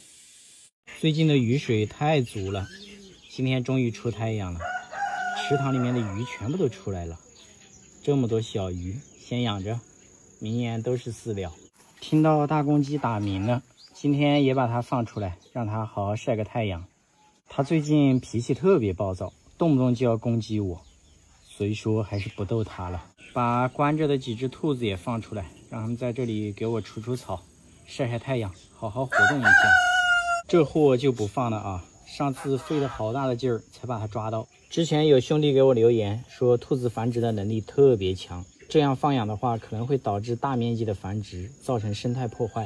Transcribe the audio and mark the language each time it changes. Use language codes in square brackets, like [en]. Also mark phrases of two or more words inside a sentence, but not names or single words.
[zh] 最近的雨水太足了，今天終於出太陽了，池塘裡面的魚全部都出來了。這麼多小魚，先養着，明年都是飼料。聽到大公雞打鳴了，今天也把它放出來，讓它好好曬個太陽。它最近脾氣特別暴躁，動不動就要攻擊我，所以說還是不逗它了。把關着的幾隻兔子也放出來，讓它們在這裡給我除除草，曬曬太陽，好好活動一下。這貨就不放了啊，上次費了好大的勁兒才把它抓到， 之前有兄弟給我留言說，兔子繁殖的能力特別强，這樣放養的話可能会导致大面積的繁殖，造成生態破壞。